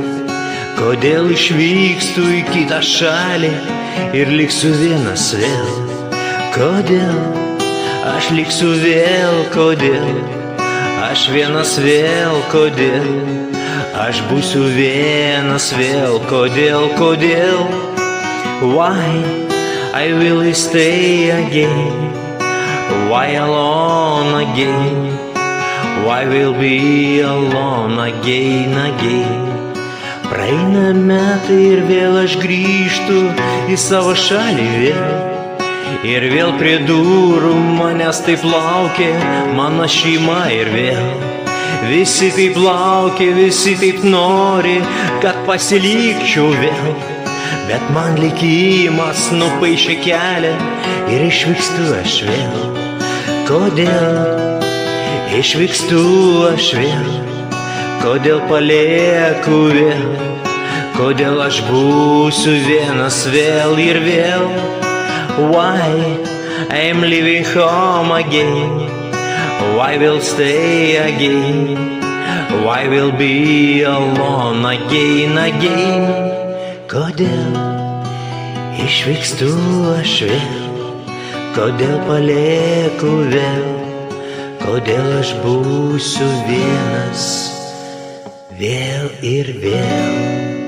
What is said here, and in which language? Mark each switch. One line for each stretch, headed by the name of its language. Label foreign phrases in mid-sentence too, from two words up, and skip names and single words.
Lithuanian: Kodėl išvykstu į kitą šalį ir liksiu vienas vėl. Kodėl aš liksiu vėl, kodėl aš vienas vėl, kodėl aš būsiu vienas vėl, kodėl, kodėl.
English: Why I will stay again? Why alone again? Why will be alone again, again?
Lithuanian: Praeina metai ir vėl aš grįžtu į savo šalį vėl. Ir vėl prie durų manęs taip laukia mano šeima ir vėl. Visi taip laukia, visi taip nori, kad pasilikčiau vėl. Bet man likimas nupaišė kelią ir išvykstu aš vėl. Kodėl išvykstu aš vėl? Kodėl palieku vėl? Kodėl aš būsiu vienas vėl ir vėl?
English: Why I'm leaving home again? Why will stay again? Why will be alone again, again?
Lithuanian: Kodėl išvykstu aš vėl? Kodėl palieku vėl? Kodėl aš būsiu vienas vėl ir vėl?